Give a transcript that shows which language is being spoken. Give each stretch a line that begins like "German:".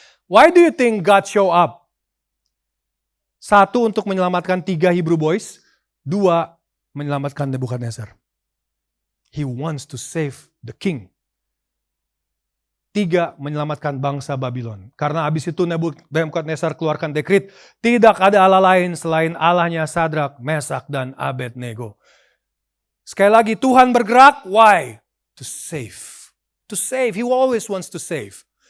English: Why do you think God show up? 1,
Indonesian: untuk menyelamatkan
English: 3 Hebrew boys. 2,
Indonesian: menyelamatkan
English: Nebukadnezar. He wants to save the king.
Indonesian: 3, menyelamatkan bangsa Babylon. Karena habis itu Nebukadnezar keluarkan dekret, tidak ada Allah lain selain Allahnya Sadrak, Mesak, dan Abednego. Sekali lagi, Tuhan bergerak,
English: why? To save. To save, He always wants to save.